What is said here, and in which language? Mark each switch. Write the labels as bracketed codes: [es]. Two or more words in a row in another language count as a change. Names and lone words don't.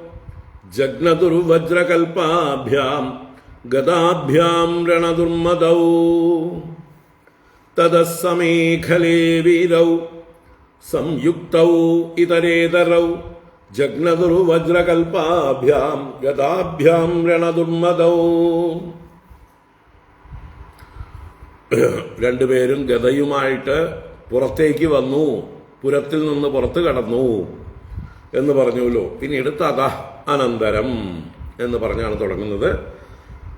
[sa] जग्नदुर्वज्रकल्पाभ्यां गदाभ्यां रणदुर्मदौ. ततः समेखले वीरौ संयुक्तौ इतरेतरौ जग्नदुर्वज्रकल्पाभ्यां गदाभ्यां रणदुर्मदौ. [ml] രണ്ടുപേരും ഗദയുമായിട്ട് പുറത്തേക്ക് വന്നു, പുരത്തിൽ നിന്ന് പുറത്തു കടന്നു എന്ന് പറഞ്ഞുവല്ലോ. പിന്നീട് [sa] തഥ അനന്തരം [ml] എന്ന് പറഞ്ഞാണ് തുടങ്ങുന്നത്.